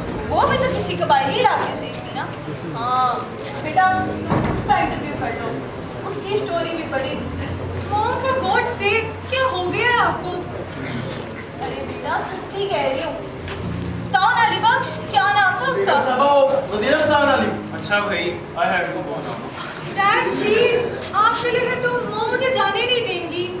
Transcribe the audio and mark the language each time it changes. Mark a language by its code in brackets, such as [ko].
[hi] वो भी तो किसी कबायली इलाके से ही थी ना। हाँ बेटा, तुम उसका इंटरव्यू कर लो, उसकी स्टोरी भी पढ़ी। [en] Mom, for God's sake, [hi] क्या हो गया है आपको? अरे बेटा सच्ची कह रही हूँ। ताउन अली बख्श, क्या नाम था उसका? बेगम साहबा, वो वज़ीरिस्तान वाली। [en] अच्छा भाई, I have to go now. [hi] Dad, please, आप चले गए तो मॉम मुझे जाने नहीं देंगी।